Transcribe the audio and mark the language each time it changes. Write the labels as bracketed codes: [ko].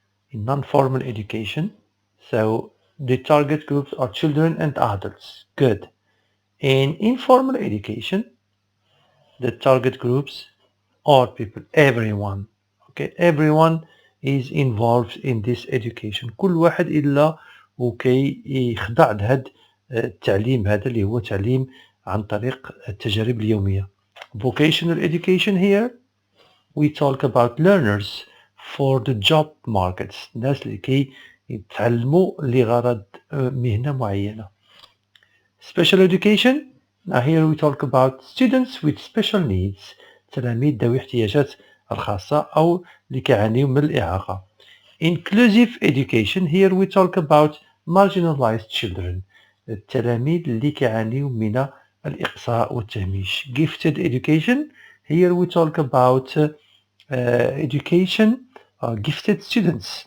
[en] In non-formal education, so the target groups are children and adults. Good. In informal education, the target groups are people, everyone. Okay, everyone is involved in this education. [ar] كل واحد إلا وكي يخضع لهذا التعليم هذا اللي هو تعليم عن طريق التجارب اليومية. [en] Vocational education here, we talk about learners for the job markets. [ar] الناس اللي كي يتعلموا لغرض مهنة معينة. Special education, [en] Now here we talk about students with special needs. [ar] تلاميذ ذوي احتياجات الخاصة أو اللي كيعانيو من الإعاقة. [en] Inclusive education. Here we talk about marginalized children. [ar] التلاميذ اللي كيعانيو من الإقصاء والتهميش. [en] Gifted education. Here we talk about education gifted students.